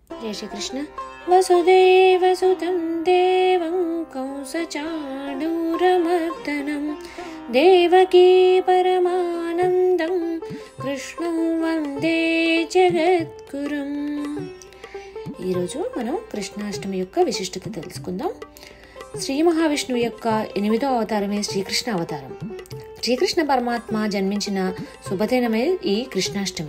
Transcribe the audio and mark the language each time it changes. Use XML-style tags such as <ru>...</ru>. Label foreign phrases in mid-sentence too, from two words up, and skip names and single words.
<sa>जय श्री कृष्ण। वसुदेवसुतं देवं कंसचाणूरमर्दनं देवकी परमानन्दं कृष्णं వందే జగద్గురుం।</sa> <te>ఈరోజు మనం కృష్ణాష్టమి యొక్క విశిష్టత తెలుసుకుందాం। శ్రీ మహావిష్ణువు యొక్క 8వ అవతారమే శ్రీకృష్ణ అవతారం। శ్రీకృష్ణ పరమాత్మ జన్మించిన శుభదినమే ఈ కృష్ణాష్టమి।</te>